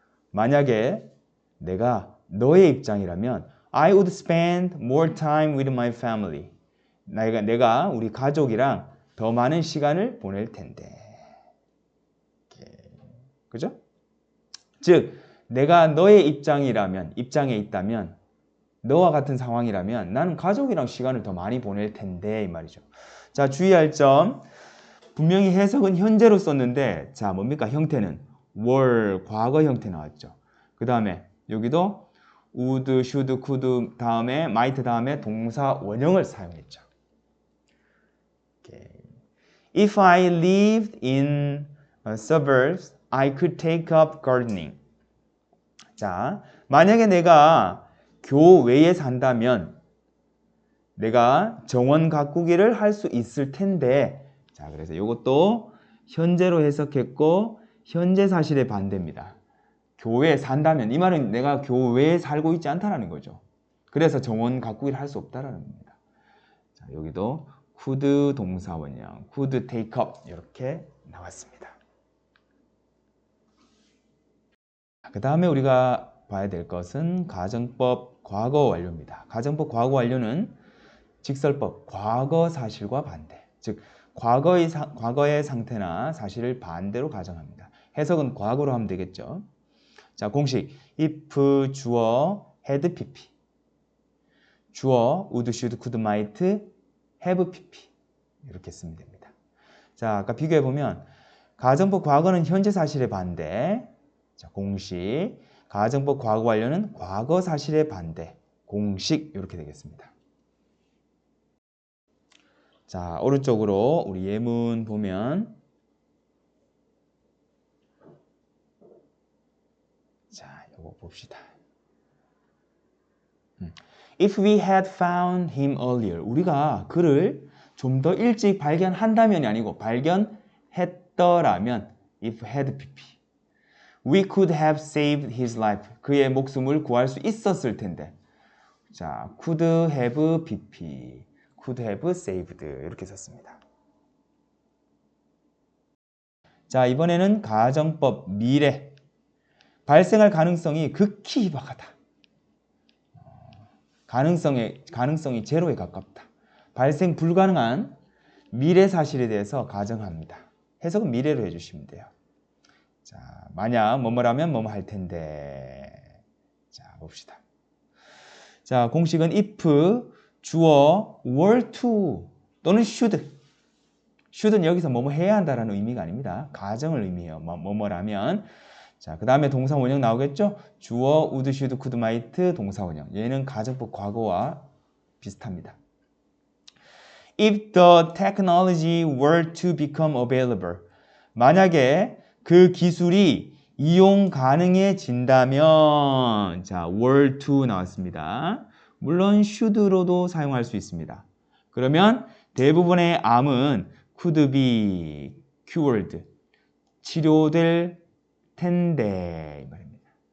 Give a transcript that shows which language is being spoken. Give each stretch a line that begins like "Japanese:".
Korean: 만약에 내가 너의 입장이라면
English: I would spend more time with my family.
Korean: 내가 우리 가족이랑 더 많은 시간을 보낼 텐데. 그죠? 즉, 내가 너의 입장에 있다면, 너와 같은 상황이라면 나는 가족이랑 시간을 더 많이 보낼 텐데 이 말이죠. 자, 주의할 점. 분명히 해석은 현재로 썼는데 자, 뭡니까? 형태는 were, 과거 형태 나왔죠. 그 다음에 여기도 would, should, could 다음에 might 다음에 동사 원형을 사용했죠.
English: If I lived in suburbs, I could take up gardening.
Korean: 자, 만약에 내가 교외에 산다면 내가 정원 가꾸기를 할 수 있을 텐데. 자, 그래서 이것도 현재로 해석했고 현재 사실의 반대입니다. 교외에 산다면 이 말은 내가 교외에 살고 있지 않다라는 거죠. 그래서 정원 가꾸기를 할 수 없다라는 겁니다. 자, 여기도 could 동사 원형, could take up 이렇게 나왔습니다. 그 다음에 우리가 봐야 될 것은 가정법 과거 완료입니다. 가정법 과거 완료는 직설법 과거 사실과 반대, 즉 과거의 상태나 사실을 반대로 가정합니다. 해석은 과거로 하면 되겠죠. 자, 공식 if 주어 had pp, 주어 would, should, could, might, have pp 이렇게 쓰면 됩니다. 자, 아까 비교해 보면 가정법 과거는 현재 사실의 반대. 자, 공식 가정법 과거 완료는 과거 사실의 반대. 공식 이렇게 되겠습니다. 자, 오른쪽으로 우리 예문 보면 자, 이거 봅시다.
English: If we had found him earlier.
Korean: 우리가 그를 좀 더 일찍 발견한다면이 아니고 발견했더라면 if had pp.
English: We could have saved his life.
Korean: 그의 목숨을 구할 수 있었을 텐데. 자, could have BP, could have saved 이렇게 썼습니다. 자, 이번에는 가정법 미래. 발생할 가능성이 극히 희박하다. 가능성이 제로에 가깝다. 발생 불가능한 미래 사실에 대해서 가정합니다. 해석은 미래로 해주시면 돼요. 자, 만약 뭐뭐라면 뭐뭐 할 텐데. 자, 봅시다. 자, 공식은 if 주어 were to 또는 should. should는 여기서 뭐뭐 해야 한다라는 의미가 아닙니다. 가정을 의미해요. 뭐뭐라면. 자, 그 다음에 동사 원형 나오겠죠? 주어 would, should, could, might 동사 원형. 얘는 가정법 과거와 비슷합니다.
English: If the technology were to become available.
Korean: 만약에 그 기술이 이용 가능해진다면, 자, were to 나왔습니다. 물론 should로도 사용할 수 있습니다. 그러면 대부분의 암은
English: could be cured,
Korean: 치료될 텐데 이 말입니다.